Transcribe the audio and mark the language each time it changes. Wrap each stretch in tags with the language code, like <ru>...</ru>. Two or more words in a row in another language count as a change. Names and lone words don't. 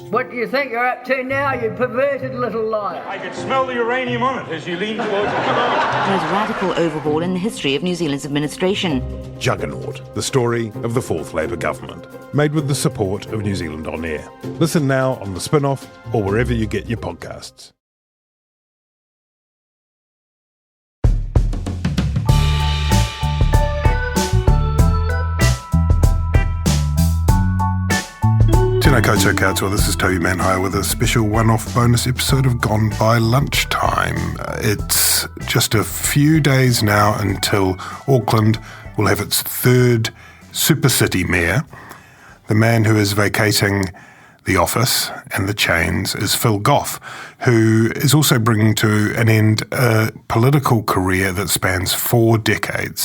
<en>What do you think you're up to now, you perverted little liar? I could smell the uranium on it as you lean towards it. Most radical overhaul in the history of New Zealand's administration. Juggernaut, the story of the Fourth Labour Government, made with the support of New Zealand On Air. Listen now on The Spin-off or wherever you get your podcasts.</en> <mi>Tēnā koutou katoa,</mi> <en>this is Toby Manhire with a special one-off bonus episode of Gone by Lunchtime. It's just a few days now until Auckland will have its third super city mayor. The man who is vacating the office and the chains is Phil Goff, who is also bringing to an end a political career that spans 4 decades.</en>